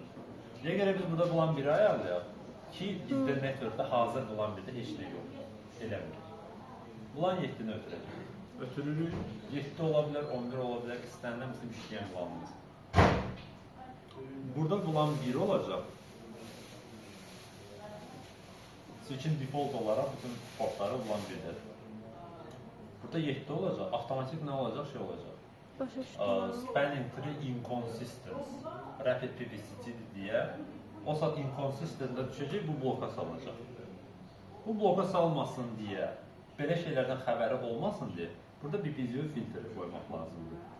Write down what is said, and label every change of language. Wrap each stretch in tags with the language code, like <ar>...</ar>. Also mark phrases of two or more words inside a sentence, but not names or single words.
<az>Niyə görə biz burada VLAN 1-i ayarlayaq ki, bizdə networkdə hazır VLAN 1-də heç nə yox, eləmirik. VLAN 7-ni ötürəcək. Ötürürük, 7 ola bilər, 11 ola bilər, istənilən bizim işləyən VLAN-ımız. Burada VLAN 1 olacaq.</az> <en>Switch-in default</en> <az>olaraq bütün portları VLAN 1-dədir. Burada 7 olacaq, avtomatik nə olacaq, şey olacaq.</az> <en>Spanning tree inconsistence, rapid PPCT</en> <az>deyə, o saat inconsistence düşəcək, bu bloka salınacaq. Bu bloka salmasın deyə, belə şeylərdən xəbəri olmasın deyə, burada PPCO filtri qoymaq lazımdır.</az>